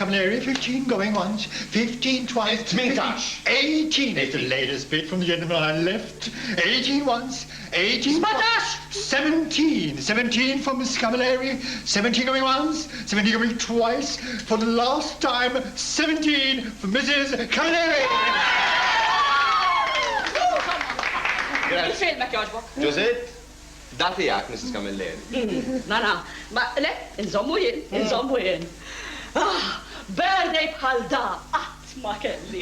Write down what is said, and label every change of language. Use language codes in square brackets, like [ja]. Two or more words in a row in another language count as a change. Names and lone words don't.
[en] Camilleri, 15 going once, 15 twice, 18 is the latest bid from the gentleman on left. 18 once, 18 17. 17 for Mrs. Camilleri, 17 going once, 17 going twice. For the last time, 17 for Mrs. Camilleri. [mt] Il-film hekk jogħġbok. Ġużet, da tiegħek, Mrs. Camilleri. Na, ma le, inżommu jien. Birthday bħal da, qatt ma kelli.